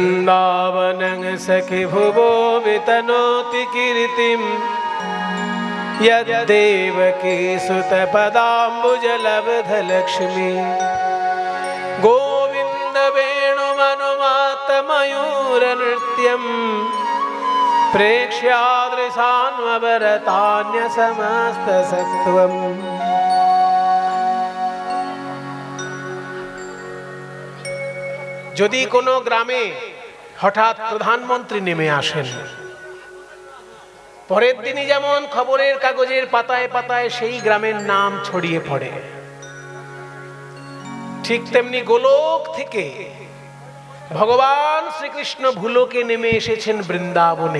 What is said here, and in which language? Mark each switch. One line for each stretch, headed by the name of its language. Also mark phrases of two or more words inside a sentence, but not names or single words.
Sanskrit: वृंदावन सखि भुवो वितनोति कीर्तिम यद्देवकी सुतपदाम्बुजलब्धलक्ष्मी गोविन्द वेणुमनुमातमयूरनृत्यम् प्रेक्ष्यादृशान्वरतान्यसमस्तसत्त्वम्।
Bangla: যদি কোনো গ্রামে হঠাৎ প্রধানমন্ত্রী নেমে আসেন, পরের দিনই যেমন খবরের কাগজের পাতায় পাতায় সেই গ্রামের নাম ছড়িয়ে পড়ে, ঠিক তেমনি গোলক থেকে ভগবান শ্রীকৃষ্ণ ভূলোকে নেমে এসেছেন বৃন্দাবনে।